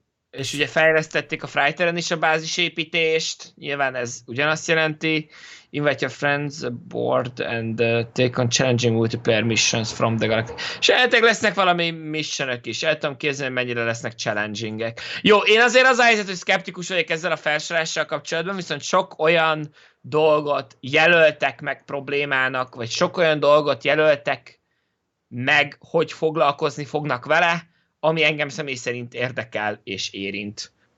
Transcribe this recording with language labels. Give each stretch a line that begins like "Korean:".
Hungarian: És ugye fejlesztették a Frighteren is a bázis építést, nyilván ez ugyanazt jelenti.
English: Invite your friends aboard and take on challenging multiplayer missions from the galaxy.
Hungarian: És eltek lesznek valami missionök is. El tudom képzelni, mennyire lesznek challengingek. Jó, én azért az a helyzet, hogy szkeptikus vagyok ezzel a felsorással kapcsolatban, viszont sok olyan dolgot jelöltek meg problémának, vagy sok olyan dolgot jelöltek meg, hogy foglalkozni fognak vele, ami engem személy szerint érdekel és érint.